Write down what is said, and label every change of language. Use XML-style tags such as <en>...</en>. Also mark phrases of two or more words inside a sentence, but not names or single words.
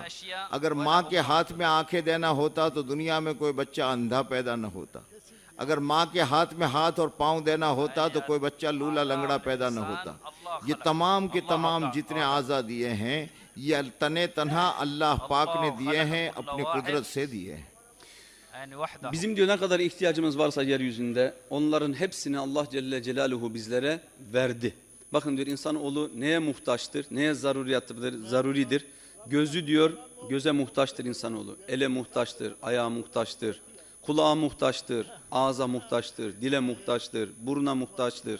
<ur>اگر ماں کے ہاتھ میں آنکھیں دینا ہوتا تو دنیا میں کوئی بچہ اندھا پیدا نہ ہوتا۔ اگر ماں کے ہاتھ میں ہاتھ اور پاؤں دینا ہوتا تو کوئی بچہ لولا لنگڑا پیدا نہ ہوتا۔ یہ تمام کے تمام جتنے اعضاء دیے ہیں یہ تنے تنہا اللہ پاک نے دیے ہیں، اپنی قدرت سے دیے ہیں۔</ur> <tr>Bizim diyor ne kadar ihtiyacımız varsa yeryüzünde onların hepsini Allah Celle Celaluhu bizlere verdi. Bakın diyor insanoğlu neye muhtaçtır, neye zaruridir. Gözü diyor göze muhtaçtır insanoğlu. Ele muhtaçtır, ayağa muhtaçtır, kulağa muhtaçtır, ağza muhtaçtır, dile muhtaçtır, buruna muhtaçtır.</tr>